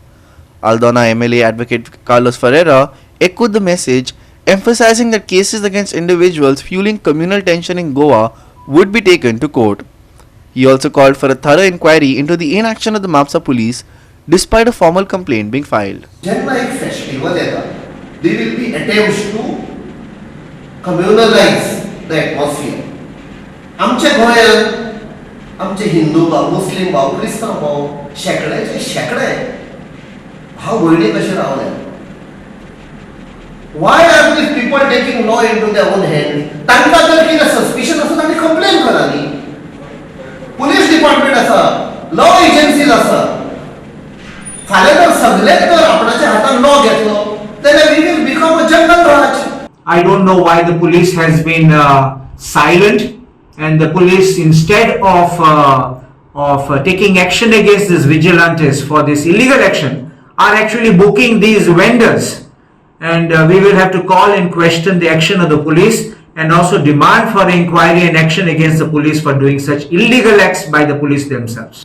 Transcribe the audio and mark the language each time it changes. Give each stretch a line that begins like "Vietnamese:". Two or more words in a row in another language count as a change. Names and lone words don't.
English: Aldona MLA advocate Carlos Ferreira echoed the message, emphasizing that cases against individuals fueling communal tension in Goa would be taken to court. He also called for a thorough inquiry into the inaction of the Mapsa police despite a formal complaint being filed.
Konkani: जेन्ना एक फेस्टिवल येता,
English: there will be attempts to communalize the atmosphere.
Konkani: आमच्या गोंयांत आमचे हिंदू भाव, मुस्लिम भाव, क्रिस्तांव भाव शेकड्याचे शेकडे भाव भयणी कशे रावले.
English: Why are these people taking law into their own hands?
Konkani: तांकां जर कितें सस्पिशन आसा तांणी कंप्लेन करा न्ही.
English: police department
Konkani: आसा,
English: law agencies
Konkani: आसा. फाल्यां जर सगळेच जर आपणाच्या हातान लॉ घेतलो जाल्यार
English: we will become a jungle raj. I don't know why the police has been silent, and the police, instead of taking action against these vigilantes for this illegal action, are actually booking these vendors. And we will have to call and question the action of the police, and also demand for inquiry and action against the police for doing such illegal acts by the police themselves.